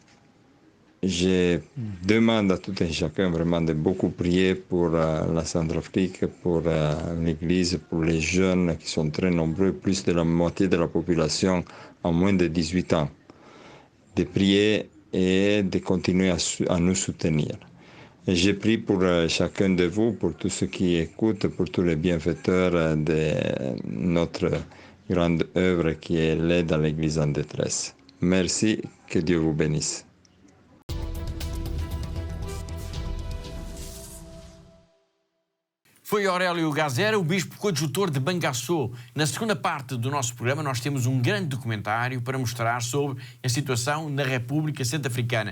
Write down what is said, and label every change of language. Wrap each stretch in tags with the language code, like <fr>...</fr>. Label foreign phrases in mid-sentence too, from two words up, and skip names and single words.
<fr>Je demande à tout un chacun vraiment de beaucoup prier pour la Centrafrique, pour l'Église, pour les jeunes qui sont très nombreux, plus de la moitié de la population en moins de 18 ans, de prier et de continuer à nous soutenir. Et je prie pour chacun de vous, pour tous ceux qui écoutent, pour tous les bienfaiteurs de notre grande œuvre qui est l'aide à l'Église en détresse. Merci, que Dieu vous bénisse.</fr> <pt>Foi Aurélio Gazera, o bispo coadjutor de Bangassou. Na segunda parte do nosso programa nós temos um grande documentário para mostrar sobre a situação na República Centro-Africana.</pt>